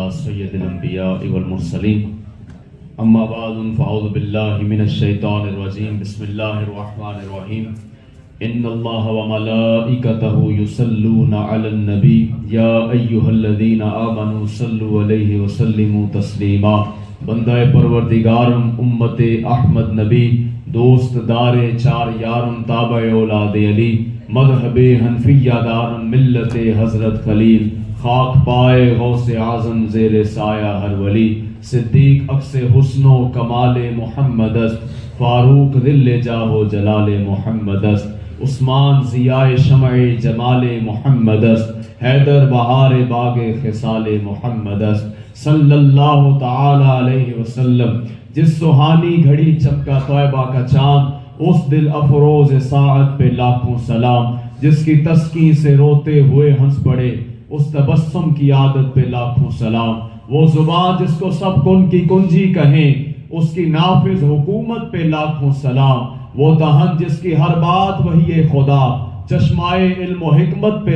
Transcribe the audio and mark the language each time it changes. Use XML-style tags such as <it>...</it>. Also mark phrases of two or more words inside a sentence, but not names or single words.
<ar>على سيد الأنبياء والمرسلين أما بعد فأعوذ بالله من الشيطان الرجيم بسم الله الرحمن الرحيم إن الله وملائكته يصلون على النبي يا أيها الذين آمنوا صلوا عليه وسلموا تسليما</ar> <fa>بندہ پروردگارم امت احمد نبی دوست دار چار یارم تابع اولاد علی مذہب حنفیہ دارم ملت حضرت خلیل خاک پائے غوث اعظم زیر سایہ ہر ولی صدیق عکس حسن و کمال محمد است فاروق ذل جاہ و جلال محمد است عثمان ضیاء شمع جمال محمد است حیدر بہار باغ خصال محمد است</fa> <ar>صلی اللہ تعالی علیہ وسلم</ar> <ur>جس سہانی گھڑی چمکا طیبہ کا چاند اس دل افروز ساعت پہ لاکھوں سلام جس کی تسکین سے روتے ہوئے ہنس پڑے اس تبسم کی عادت پہ لاکھوں سلام وہ زبان جس کو سب کن کی کنجی کہیں اس کی نافذ حکومت پہ لاکھوں سلام وہ دہن جس کی ہر بات وہی خدا چشمائے علم و حکمت پہ</ur>